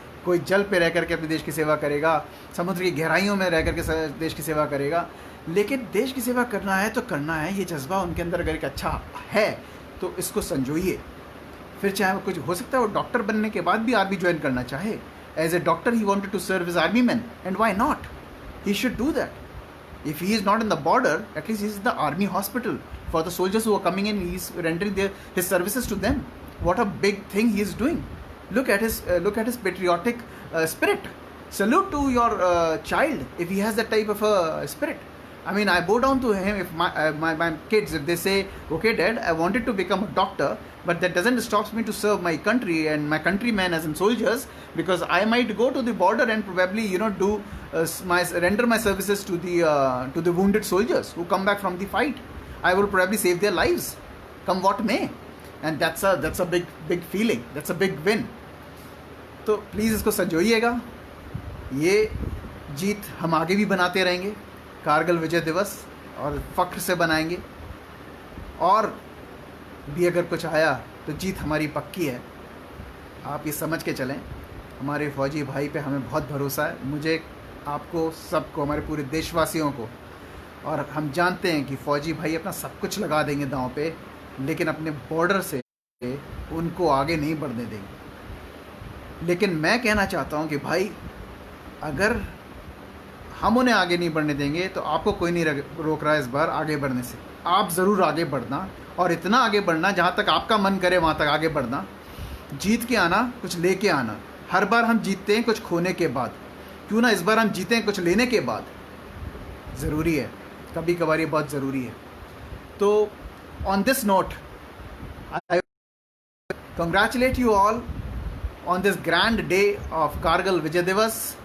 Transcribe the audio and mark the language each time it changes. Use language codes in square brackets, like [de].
[hi] कोई जल पे रह करके अपने देश की सेवा करेगा, समुद्र की गहराइयों में रह करके देश की सेवा करेगा. लेकिन देश की सेवा करना है तो करना है. ये जज्बा उनके अंदर अगर एक अच्छा है तो इसको संजोइए. फिर चाहे वो कुछ हो सकता है वो डॉक्टर बनने के बाद भी आर्मी ज्वाइन करना चाहे. [en] As a doctor he wanted to serve as army man, and why not, he should do that. If he is not in the border, at least he is in the army hospital for the soldiers who are coming in. He is rendering his services to them. What a big thing he is doing. Look at his patriotic spirit. Salute to your child if he has that type of a spirit. I mean, I bow down to him if my kids, if they say, okay dad, I wanted to become a doctor, but that doesn't stop me to serve my country and my countrymen as in soldiers, because I might go to the border and probably do render my services to the wounded soldiers who come back from the fight. I will probably save their lives, come what may, and that's a big feeling. That's a big win. [hi] तो please इसको संजोइएगा ये जीत हम आगे भी बनाते रहेंगे, कारगिल विजय दिवस, और फ़ख्र से बनाएंगे। और भी अगर कुछ आया तो जीत हमारी पक्की है, आप ये समझ के चलें। हमारे फ़ौजी भाई पे हमें बहुत भरोसा है, मुझे, आपको, सबको, हमारे पूरे देशवासियों को। और हम जानते हैं कि फ़ौजी भाई अपना सब कुछ लगा देंगे दांव पे, लेकिन अपने बॉर्डर से उनको आगे नहीं बढ़ने देंगे। लेकिन मैं कहना चाहता हूं कि भाई, अगर हम उन्हें आगे नहीं बढ़ने देंगे तो आपको कोई नहीं रोक रहा है इस बार आगे बढ़ने से। आप ज़रूर आगे बढ़ना, और इतना आगे बढ़ना जहाँ तक आपका मन करे वहाँ तक आगे बढ़ना, जीत के आना, कुछ लेके आना। हर बार हम जीतते हैं कुछ खोने के बाद, क्यों ना इस बार हम जीतें कुछ लेने के बाद। ज़रूरी है, कभी कभार ये बहुत ज़रूरी है। [en] तो on this note, I congratulate you all on this grand day of Kargil Vijay Divas.